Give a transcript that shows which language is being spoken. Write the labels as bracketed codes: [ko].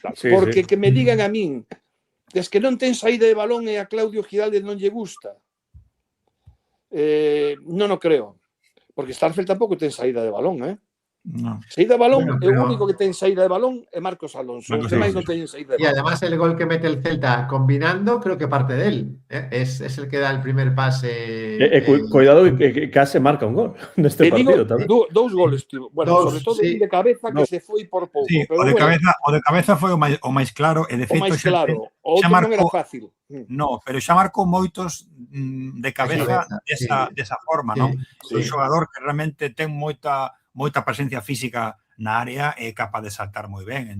[gl] Porque que me digan a min es que non ten saída de balón e a Claudio Giraldez non lle gusta. Non o creo. Porque Starfelt tampouco ten saída de balón, No. Saída de balón, o único que ten saída de balón é Marcos Alonso. Os demais non teñen saída de balón. [es] Y además el gol que mete el Celta combinando, creo que parte de él. Es el que da el primer pase. [gl] Cuidado que case marca un gol neste partido tamén. Dous goles, tío. Bueno, sobre todo un de cabeza que se foi por pouco. Sí, o de cabeza foi o máis claro. E de feito, o máis claro. O outro non era fácil. No, pero xa marcou moitos de cabeza desa forma, non? Un xogador que realmente ten moita presencia física na área e é capaz de saltar moi ben.